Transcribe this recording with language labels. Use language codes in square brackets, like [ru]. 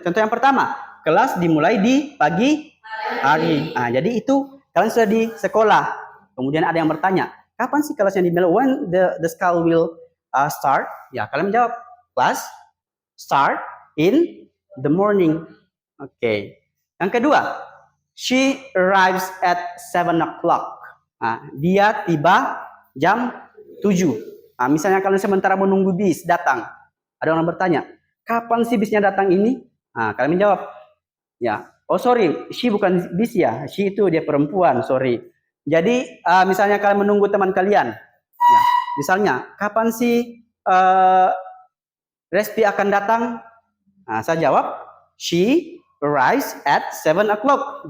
[id] Contoh yang pertama, kelas dimulai di pagi hari. Nah, jadi itu kalian sudah di sekolah. Kemudian ada yang bertanya, kapan sih kelasnya dimulai? [en] When the school will start? [id] Ya, kalian menjawab, [en] class start in the morning. Oke. [id] Yang kedua, [en] she arrives at 7 o'clock. [id] Nah, dia tiba jam 7. Nah, misalnya kalian sementara menunggu bis datang. Ada orang bertanya, kapan sih bisnya datang ini? Nah, kalian menjawab, ya, [en] oh sorry, [id] she bukan bis ya, she itu dia perempuan, sorry. Jadi misalnya kalian menunggu teman kalian, ya, misalnya kapan sih Respi akan datang? Nah, saya jawab, [en] she arrives at 7 o'clock.